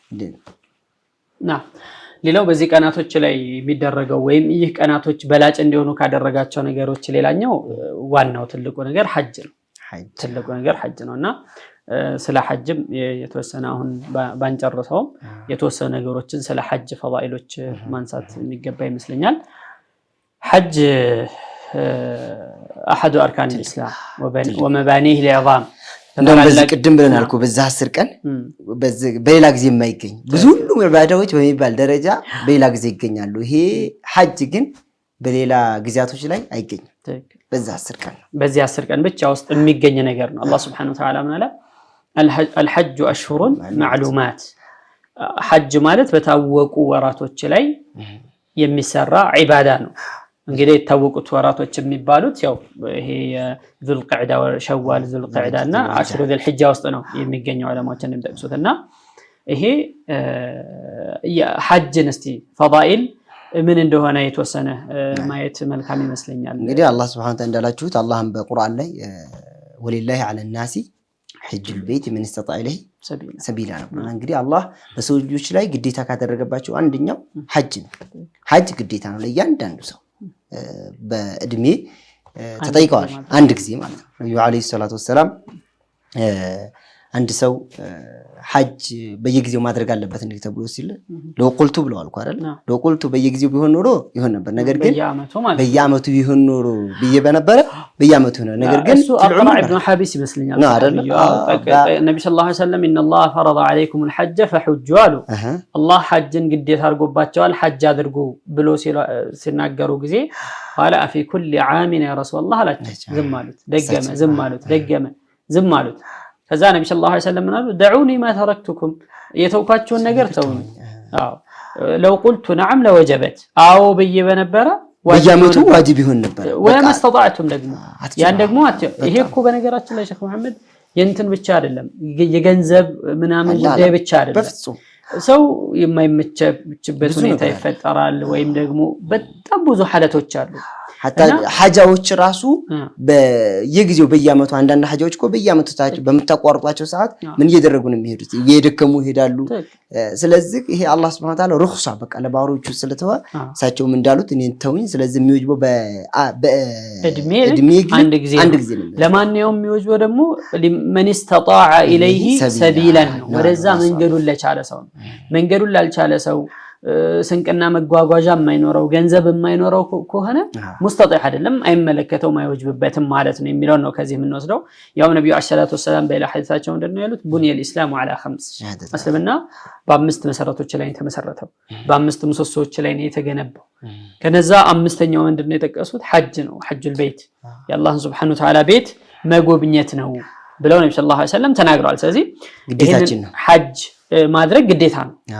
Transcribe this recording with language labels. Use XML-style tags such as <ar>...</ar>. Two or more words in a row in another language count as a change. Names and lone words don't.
<am>ሌላው በዚህ ቀናቶች ላይ የሚደረገው ወይም ይህ ቀናቶች በላጭ እንዲሆኑ ካደረጋቸው ነገሮች ሌላኛው ዋናው ትልቁ ነገር ሐጅ ነው ትልቁ ነገር ሐጅ ነውና ስለ ሐጅም የተወሰነ አሁን ባንጨርሰው የተወሰነ ነገሮችን ስለ ሐጅ ፈዳኢሎች ማንሳት የሚገባ ይመስለኛል ሐጅ</am> <ar>احد اركان الاسلام ومبانيه العظام</ar> <am>እንደዚህ ቅድም ብለናልኩ በዛ 10 ቀን በሌላ ጊዜ የማይገኝ ብዙ ሁሉ ኢባዳዎች በሚባል ደረጃ በሌላ ጊዜ ይገኛሉ ይሄ ሐጅ ግን በሌላ ጊዜያቶች ላይ አይገኝም በዛ 10 ቀን በዚህ 10 ቀን ብቻ ውስጥ የሚገኝ ነገር ነው አላህ</am> <ar>سبحانه وتعالى</ar> <am>ምናለ</am> <ar>الحج اشهر معلومات</ar> <am>ሐጅ ማለት በታወቁ ወራቶች ላይ የሚሰራ ዒባዳ ነው እንግዲህ የታወቁት ወራቶች የሚባሉት ያው ይሄ</am> <ar>ذو القعدة وشوال</ar> <am>ዙልቂዕዳና</am> <ar>عشر ذي الحجة</ar> <am>ውስጥ ነው የሚገኘው ዓለማችን እንደምጠቅሱትና ይሄ ሐጅን እስቲ ፈዳኢል ምን እንደሆነ የተወሰነ ማየት መልካም ይመስለኛል እንግዲህ አላህ</am> <ar>سبحانه وتعالى</ar> <am>እንዳላችሁት አላህም በቁርአን ላይ</am> <ar>ولله على الناس حج البيت من استطاع إليه سبيلا</ar> <am>ነው እንግዲህ አላህ በሰው ልጆች ላይ ግዴታ ካደረገባቸው አንደኛው ሐጅ ነው ሐጅ ግዴታ ነው ለእያንዳንዱ ሰው በእድሜ ተጠይቀዋል አንድ ጊዜ ማለት ነው ነብዩ</am> <ar>عليه الصلاة والسلام</ar> <am>አንድ ሰው ሐጅ በየጊዜው ማድረግ አለበት እንዴ ተብሎ ሲል ለቁልቱ ብለዋል አይደል ለቁልቱ በየጊዜው ቢሆን ኖሮ ይሆን ነበር ነገር ግን በየአመቱ ቢሆን ኖሮ በየበነበረ በየአመቱ ነው ነገር ግን ዑመር ኢብኑ ሐቢስ ይመስልኛል ነብዩ</am> <ar>صلى الله عليه وسلم ان الله فرض عليكم الحج فحجوا</ar> <am>አሉ አላህ ሐጅን ግዴታ አድርጎባቸዋል ሐጅ አድርጉ ብሎ ሲናገሩ ጊዜ</am> <ar>قال في كل عام يا رسول الله</ar> <am>አላቸው ዝም አሉት ደገመ ዝም አሉት ከዛ ነብዩ</am> <ar>صلى الله عليه وسلم</ar> <am>ምናሉ</am> <ar>دعوني ما تركتكم</ar> <am>የተውኳቸውን ነገር ተውኝ</am> <ar>لو قلت نعم لوجبت</ar> <am>አው በየበነበረ በየአመቱ ዋጅብ ይሆን ነበር ወይም استطعتم ደግሞ ያን ደግሞ ይሄ እኮ በነገራችን ላይ ሼክ መሐመድ የንትን ብቻ አይደለም የገንዘብ ምናምን ጉዳይ ብቻ አይደለም በፍጹም ሰው የማይመቸበት ሁኔታ ይፈጠራል ወይም ደግሞ በጣም ብዙ ሐለቶች አሉ حتى ሐጃዎች ራሱ በየጊዜው በየአመቱ አንዳንድ ሐጃዎች እኮ በየአመቱ ታቸው በመታቋርጧቸው ሰዓት ምን እየደረጉ ነው የሚሄዱት እየደከሙ ይሄዳሉ ስለዚህ ይሄ አላህ</am> <ar>سبحانه وتعالى</ar> <am>ሩኽሳ በቃ ለባሮቹ ስለተዋ ሳቸውም እንዳሉት እኔን ተውኝ ስለዚህ የሚወጅበው በእድሜ አንድ ጊዜ ለማንኛውም የሚወጅበው ደግሞ ለማን</am> <ar>استطاع اليه سبيلا</ar> <am>ወደዛ መንገዱን ለቻለ ሰው መንገዱን ላልቻለ ሰው ስንቅና መጓጓዣ የማይኖረው ገንዘብ የማይኖረው ከሆነ ሙስተጣዕ አይደለም አይመለከተውም አይወጅብበትም ማለት ነው የሚለው ነው ከዚህ የምንወስደው ያው ነብዩ</am> <ar>صلى الله عليه وسلم</ar> <am>በሌላ ሐዲሳቸው እንደነው ያሉት</am> <ar>بني الإسلام على خمس</ar> <am>እስልምና በአምስት መሰረቶች ላይ ተመሰረተው በአምስት ምሰሶች ላይ ነው የተገነባው ከነዛ አምስተኛው ምንድነው የጠቀሱት ሐጅ ነው</am> <ar>حج البيت</ar> <am>የአላህ</am> <ar>سبحانه وتعالى</ar> <am>ቤት መጎብኘት ነው ብለው ነብዩ</am> <ar>صلى الله عليه وسلم</ar> <am>ተናግረዋል ስለዚህ ግዴታችን ነው ሐጅ ማድረግ ግዴታ ነው</am>